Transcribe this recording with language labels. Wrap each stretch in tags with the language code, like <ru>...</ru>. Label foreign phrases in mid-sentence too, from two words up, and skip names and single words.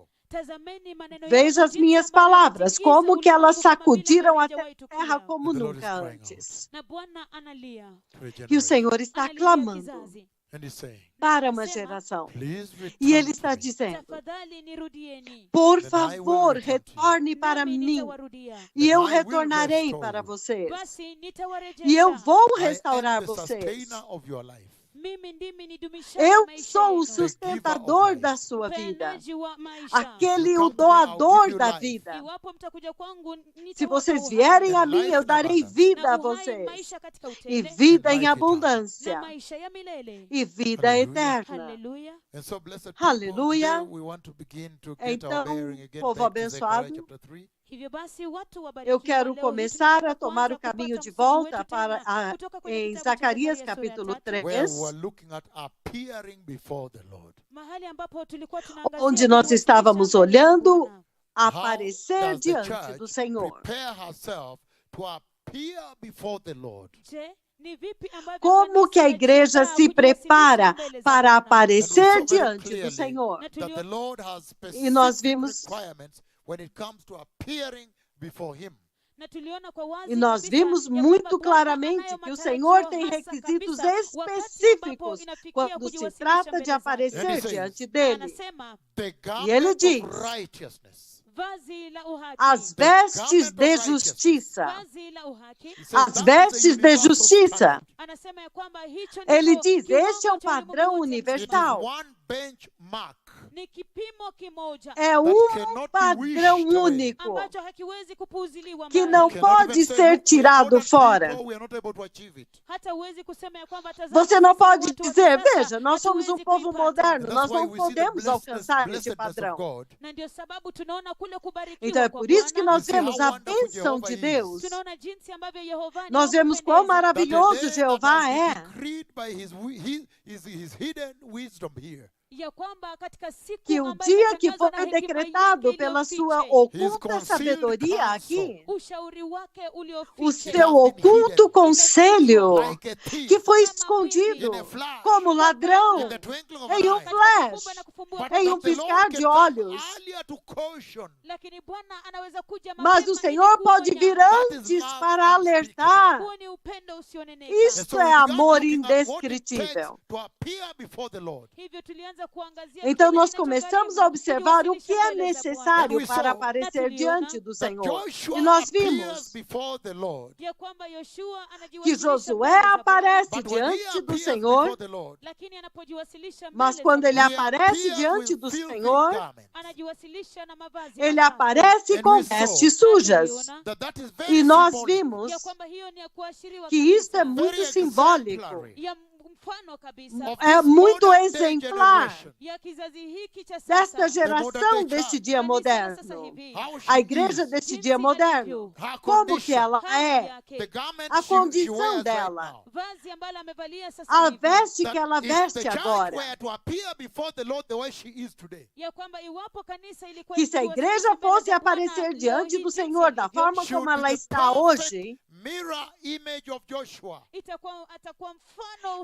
<sw>Tazameni maneno</sw> <pt>Veja</pt> <sw>yangu,</sw> <pt>as</pt> <sw>jinsi</sw> <pt>minhas</pt> <sw>ambavyo</sw> <pt>palavras,</pt> <sw>yametingiza</sw> <pt>como que elas</pt> <sw>ulimwengu kama vile</sw> <pt>sacudiram a</pt> <sw>halijawahi</sw> <pt>terra</pt> <sw>tukia.</sw> <pt>como</pt> <en>The Lord is</en> <pt>nunca</pt> <en>crying</en> <pt>antes.</pt> <sw>Na Bwana analia.</sw> <en>To a</en> <pt>E o</pt> <en>generation.</en> <pt>Senhor está</pt> <sw>Analia</sw> <pt>clamando</pt> <sw>kizazi.</sw> <en>And He's saying,</en> <pt>para uma</pt> <sw>Anasema,</sw> <pt>geração.</pt> <en>please return</en> <pt>E Ele</pt> <en>to</en> <pt>está</pt> <en>me.</en> <pt>dizendo:</pt> <sw>tafadhali nirudieni,</sw> <pt>por</pt> <en>Then I will</en> <pt>favor,</pt> <en>return to you.</en> <pt>retorne para</pt> <sw>nami</sw> <pt>mim,</pt> <sw>nitawarudia.</sw> <pt>e</pt> <en>Then</en> <pt>eu</pt> <en>I will</en> <pt>retornarei</pt> <en>restore</en> <pt>para</pt> <en>you.</en> <pt>vocês.</pt> <sw>Basi</sw> <pt>E eu</pt> <sw>nitawarejesha.</sw> <pt>vou</pt> <en>I am</en> <pt>restaurar</pt> <en>the</en> <pt>vocês.</pt> <en>sustainer of your life.</en> <sw>Mimi ndimi nidumishaye</sw> <pt>Eu</pt> <sw>maisha</sw> <pt>sou o</pt> <sw>yenu,</sw> <pt>sustentador</pt> <en>life.</en> <pt>da sua vida,</pt> <sw>mpeanaji wa maisha.</sw> <pt>aquele</pt> <en>You</en> <pt>o</pt> <en>come to me, I'll</en> <pt>doador</pt> <en>give you</en> <pt>da</pt> <en>life.</en> <pt>vida.</pt> <sw>Iwapo mtakuja kwangu,</sw> <pt>Se</pt> <sw>nitawapa</sw> <pt>vocês</pt> <sw>uhai.</sw> <pt>vierem a</pt> <en>And</en> <pt>mim,</pt> <en>life</en> <pt>eu</pt> <en>in</en> <pt>darei</pt> <en>abundance.</en> <pt>vida</pt> <sw>Na</sw> <pt>a</pt> <sw>uhai,</sw> <pt>vocês,</pt> <sw>maisha katika</sw> <pt>e</pt> <sw>utele,</sw> <pt>vida</pt> <en>And</en> <pt>em</pt> <en>life eternal.</en> <sw>na</sw> <pt>abundância,</pt> <sw>maisha ya milele.</sw> <pt>e vida</pt> <en>Hallelujah.</en> <pt>eterna.</pt> <sw>Haleluya.</sw> <en>And so, blessed people,</en> <pt>Aleluia.</pt> <en>today we want to begin to get our</en> <pt>Então,</pt> <en>bearing again</en> <pt>povo</pt> <en>back to Zechariah</en> <pt>abençoado,</pt> <en>chapter 3.</en> <sw>Hivyo basi watu</sw> <pt>eu</pt> <sw>wabarikiwa,</sw> <pt>quero</pt> <sw>leo hii</sw> <pt>começar</pt> <sw>tunataka</sw> <pt>a tomar</pt> <sw>kwanza</sw> <pt>o caminho</pt> <sw>kupata</sw> <pt>de</pt> <sw>msingi</sw> <pt>volta</pt> <sw>wetu</sw> <pt>para</pt> <sw>tena kutoka kwenye</sw> <pt>em</pt> <sw>kitabu cha</sw> <pt>Zacarias</pt> <sw>Zakaria sura ya</sw> <pt>capítulo 3,</pt> <en>Where we 3, were looking at appearing before the Lord.</en> <sw>mahali ambapo tulikuwa tunaangazia</sw> <pt>onde nós</pt> <sw>kuwasilisha</sw> <pt>estávamos</pt> <sw>mbele za</sw> <pt>olhando</pt> <sw>Bwana.</sw> <pt>aparecer</pt> <en>How does the</en> <pt>diante do</pt> <en>church</en> <pt>Senhor.</pt> <en>prepare herself to appear before the Lord?</en> <sw>Je, ni vipi ambavyo</sw> <pt>Como que a</pt> <sw>kanisa</sw> <pt>igreja</pt> <sw>lajiandaa</sw> <pt>se</pt> <sw>kujiwasilisha</sw> <pt>prepara</pt> <sw>mbele za</sw> <pt>para</pt> <sw>Bwana?</sw> <pt>aparecer</pt> <en>And we saw very</en> <pt>diante do</pt> <en>clearly</en> <pt>Senhor?</pt> <sw>Na</sw> <en>That the Lord has</en> <pt>E nós</pt> <en>specific</en> <pt>vimos</pt> <en>requirements when it comes to appearing before Him.</en> <sw>Na tuliona kwa wazi</sw> <pt>E nós</pt> <sw>kabisa</sw> <pt>vimos</pt> <sw>ya kwamba</sw> <pt>muito</pt> <sw>Bwana</sw> <pt>claramente</pt> <sw>anayo</sw> <pt>que o</pt> <sw>matarajio</sw> <pt>Senhor tem</pt> <sw>hasa</sw> <pt>requisitos</pt> <sw>kabisa wakati ambapo</sw> <pt>específicos</pt> <sw>inafikia</sw> <pt>quando se</pt> <sw>kujiwasilisha</sw> <pt>trata</pt> <sw>mbele</sw> <pt>de</pt> <sw>zake.</sw> <pt>aparecer</pt> <en>And he says,</en> <pt>diante</pt> <sw>Na</sw> <pt>dele.</pt> <sw>anasema</sw> <en>The</en> <pt>ele</pt> <en>garment</en> <pt>diz,</pt> <en>of righteousness.</en> <sw>vazi la uhaki,</sw> <pt>As</pt> <en>The</en> <pt>vestes</pt> <en>garment</en> <pt>de</pt> <en>of righteousness.</en> <pt>justiça.</pt> <sw>vazi la uhaki.</sw> <en>He says</en> <pt>As</pt> <en>that is a</en> <pt>vestes de</pt> <en>universal</en> <pt>justiça.</pt> <en>standard.</en> <sw>Anasema ya kwamba hicho</sw> <pt>Ele</pt> <sw>ndicho</sw> <pt>diz,</pt> <sw>kiwango</sw> <pt>este é um</pt> <sw>cha ulimwengu</sw> <pt>padrão</pt> <sw>wote</sw> <en>It is</en> <pt>universal.</pt> <en>one benchmark</en> <sw>ni kipimo kimoja</sw> <pt>É</pt> <en>cannot be</en> <pt>padrão</pt> <en>wished away.</en> <pt>único</pt> <sw>ambacho hakiwezi kupuuziliwa</sw> <pt>que</pt> <sw>mbali.</sw> <pt>não</pt> <en>You cannot</en> <pt>pode</pt> <en>even say,</en> <pt>ser</pt> <en>"Look, we are</en> <pt>tirado</pt> <en>modern</en> <pt>fora.</pt> <en>people, we are not able to achieve it."</en> <sw>Hata huwezi kusema ya kwamba tazama,</sw> <pt>Você não</pt> <sw>sisi ni</sw> <pt>pode</pt> <sw>watu wa</sw> <pt>dizer,</pt> <sw>kisasa,</sw> <pt>veja, nós somos</pt> <sw>hatuwezi</sw> <pt>povo</pt> <sw>kuipata.</sw> <pt>moderno,</pt> <en>And</en> <pt>nós</pt> <en>that's why</en> <pt>não</pt> <en>we see the</en> <pt>podemos alcançar esse</pt> <en>blessedness of</en> <pt>padrão.</pt> <en>God.</en> <sw>Na ndio sababu tunaona kule kubarikiwa</sw> <pt>Então é</pt> <sw>kwa</sw> <pt>por isso que</pt> <sw>Bwana.</sw> <pt>nós</pt> <en>You see</en> <pt>vemos</pt> <en>how</en> <pt>a</pt> <en>wonderful</en> <pt>bênção</pt> <en>Jehovah</en> <pt>de</pt> <en>is.</en> <pt>Deus.</pt> <sw>Tunaona jinsi ambavyo Yehova ni</sw> <pt>Nós</pt> <sw>wa</sw> <pt>vemos quão</pt> <sw>kupendeza.</sw> <en>That the</en> <pt>maravilhoso</pt> <en>day that</en> <pt>Jeová</pt> <en>has been</en> <pt>é.</pt> <en>decreed by his hidden wisdom here.</en> <sw>Ya kwamba katika siku</sw> <pt>Que o</pt> <sw>ambayo</sw> <pt>dia que</pt> <sw>imetangazwa</sw> <pt>foi</pt> <sw>na hekima</sw> <pt>decretado</pt> <sw>yake</sw> <pt>pela sua</pt> <sw>iliyofiche,</sw> <pt>oculta</pt> <en>concealed</en> <pt>sabedoria</pt> <en>counsel.</en> <pt>aqui,</pt> <sw>ushauri wake</sw> <pt>o</pt> <sw>uliofiche,</sw> <pt>seu oculto conselho,</pt> <en>Like a thief,</en> <pt>que foi</pt> <en>in</en> <pt>escondido</pt> <en>a flash,</en> <pt>como ladrão,</pt> <en>in the twinkling of</en> <pt>em</pt> <en>an</en> <pt>um</pt> <en>eye.</en> <pt>flash,</pt> <sw>na kufumbua</sw> <en>But</en> <pt>em</pt> <sw>macho.</sw> <pt>um</pt> <en>that the Lord</en> <pt>piscar</pt> <en>can</en> <pt>de</pt> <en>come</en> <pt>olhos.</pt> <en>earlier to caution.</en> <sw>Lakini Bwana anaweza kuja</sw> <pt>Mas</pt> <sw>mapema</sw> <pt>o</pt> <sw>ili</sw> <pt>Senhor pode</pt> <sw>kuonya.</sw> <pt>vir</pt> <en>That is</en> <pt>antes</pt> <en>love</en> <pt>para alertar.</pt> <sw>Huo ni upendo usioneneka.</sw> <en>And</en> <pt>Isto</pt> <en>so we</en> <pt>é</pt> <en>began</en> <pt>amor</pt> <en>looking at what it takes</en> <pt>indescritível.</pt> <en>to appear before the Lord.</en> <sw>Hivyo tulianza kuangazia</sw> <pt>Então</pt> <sw>kile</sw> <pt>nós</pt> <sw>kinachogharimu</sw> <pt>começamos a observar o que</pt> <sw>kujiwasilisha</sw> <pt>é</pt> <sw>mbele za Bwana.</sw> <pt>necessário</pt> <en>And we</en> <pt>para</pt> <en>saw</en> <pt>aparecer</pt> <en>that</en> <pt>diante do</pt> <en>That</en> <pt>Senhor.</pt> <en>Joshua</en> <pt>E nós</pt> <en>appears</en> <pt>vimos</pt> <en>before the Lord.</en> <sw>Ya kwamba Yoshua</sw> <pt>que</pt> <sw>anajiwasilisha</sw> <pt>Josué</pt> <sw>mbele za Bwana.</sw> <pt>aparece</pt> <en>But when he</en> <pt>diante do</pt> <en>appears</en> <pt>Senhor,</pt> <en>before the Lord,</en> <sw>Lakini anapojiwasilisha</sw> <pt>mas</pt> <sw>mbele</sw> <pt>quando</pt> <sw>za</sw> <pt>ele</pt> <en>he</en> <sw>Bwana,</sw> <pt>aparece</pt> <en>appears</en> <pt>diante</pt> <en>with</en> <pt>do</pt> <en>filthy</en> <pt>Senhor,</pt> <en>garments.</en> <sw>anajiwasilisha na mavazi</sw> <pt>ele</pt> <sw>machafu.</sw> <pt>aparece</pt> <en>And</en> <pt>com</pt> <en>we saw</en> <pt>vestes sujas.</pt> <sw>Tuliona</sw> <en>That is very</en> <pt>E nós</pt> <en>symbolic.</en> <pt>vimos</pt> <sw>ya kwamba hiyo ni ya kuashiriwa</sw> <pt>que isto é</pt> <sw>kabisa,</sw> <pt>muito</pt> <en>Very</en> <pt>simbólico,</pt> <en>exemplary</en> <sw>ya mfano kabisa</sw> <en>of</en> <pt>é</pt> <en>this</en> <pt>muito</pt> <en>modern day</en> <pt>exemplar</pt> <en>generation.</en> <sw>ya kizazi hiki cha</sw> <pt>desta</pt> <sw>sasa.</sw> <pt>geração deste dia</pt> <sw>Kanisa la sasa</sw> <pt>moderno.</pt> <sw>hivi,</sw> <en>How she</en> <pt>A igreja</pt> <en>is,</en> <pt>deste</pt> <sw>jinsi</sw> <pt>dia moderno.</pt> <sw>alivyo,</sw> <en>her</en> <pt>Como que</pt> <en>condition,</en> <pt>ela</pt> <sw>hali</sw> <pt>é,</pt> <sw>yake,</sw> <en>the garment</en> <pt>a</pt> <en>she</en> <pt>condição</pt> <en>wears right</en> <pt>dela,</pt> <en>now.</en> <sw>vazi ambalo amevalia sasa</sw> <pt>a</pt> <sw>hivi,</sw> <pt>veste</pt> <en>That</en> <pt>que ela</pt> <en>if the</en> <pt>veste</pt> <en>church</en> <pt>agora.</pt> <en>were to appear before the Lord the way she is today,</en> <sw>ya kwamba iwapo kanisa ilikuwa</sw> <pt>Que se a</pt> <sw>ikiwasilisha</sw> <pt>igreja</pt> <sw>mbele</sw> <pt>fosse</pt> <sw>za Bwana</sw> <pt>aparecer</pt> <sw>leo</sw> <pt>diante</pt> <sw>hii</sw> <pt>do</pt> <sw>jinsi</sw> <pt>Senhor da</pt> <sw>ilivyo,</sw> <pt>forma</pt> <en>she</en> <pt>como</pt> <en>would</en> <pt>ela</pt> <en>be the</en> <pt>está</pt> <en>perfect</en> <pt>hoje,</pt> <en>mirror image of Joshua.</en> <sw>atakuwa mfano</sw>